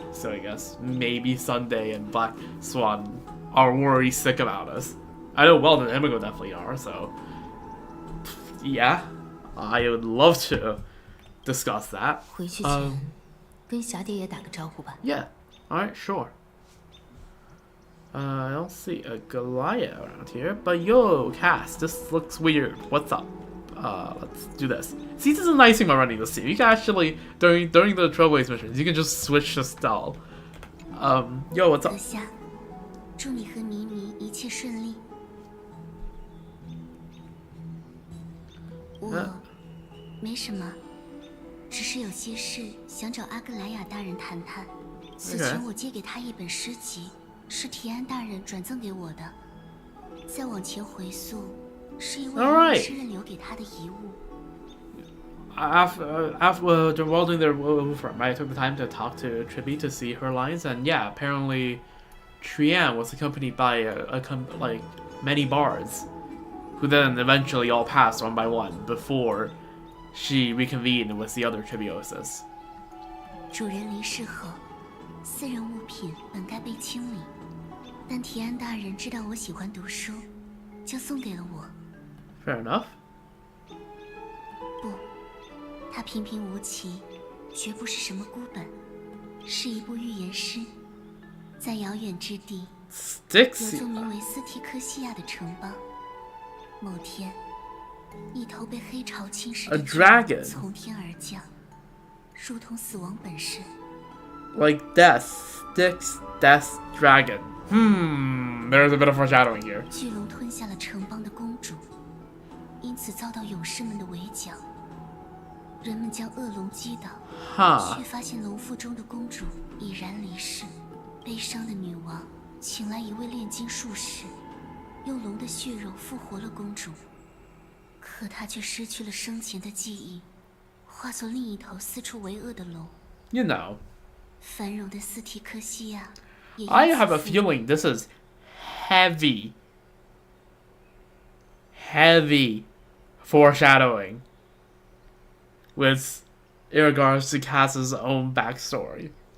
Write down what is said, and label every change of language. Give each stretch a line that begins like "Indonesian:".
English: So I guess maybe Sunday and Black Swan are worried sick about us. I know Welt and Himiko definitely are, so yeah. I would love to discuss that.
Chinese: 回去前，跟霞蝶也打个招呼吧。
English: Yeah. Alright, sure. I don't see a Goliath around here, but yo, Cass, this looks weird. What's up? Let's do this. See, this is a nice thing about running this team. You can actually, during the Trailblaze missions, you can just switch to style. Yo, what's up?
Chinese: 阁下，祝你和迷迷一切顺利。我没什么，只是有些事想找阿格莱雅大人谈谈。此前我借给他一本诗集，是提安大人转赠给我的。再往前回溯，是一位诗人留给他的遗物。
English: After while doing their firm, I took the time to talk to Trippy to see her lines, and yeah, apparently, Trian was accompanied by like many bards, who then eventually all passed one by one before she reconvened with the other Tribioses.
Chinese: 主人离世后，私人物品本该被清理，但提安大人知道我喜欢读书，就送给了我。
English: Fair enough.
Chinese: 不，它平平无奇，绝不是什么孤本，是一部寓言诗。在遥远之地，有座名为斯提克西亚的城邦。某天，一头被黑潮侵蚀的巨人从天而降，如同死亡本身。
English: Like death, Styx, death, dragon. There's a bit of foreshadowing here.
Chinese: 巨龙吞下了城邦的公主，因此遭到勇士们的围剿。人们将恶龙击倒，却发现龙腹中的公主已然离世。悲伤的女王请来一位炼金术士，用龙的血肉复活了公主，可她却失去了生前的记忆，化作另一头四处为恶的龙。
English: You know.
Chinese: 繁荣的斯提克西亚。
English: I have a feeling this is heavy foreshadowing with in regards to Cass's own backstory.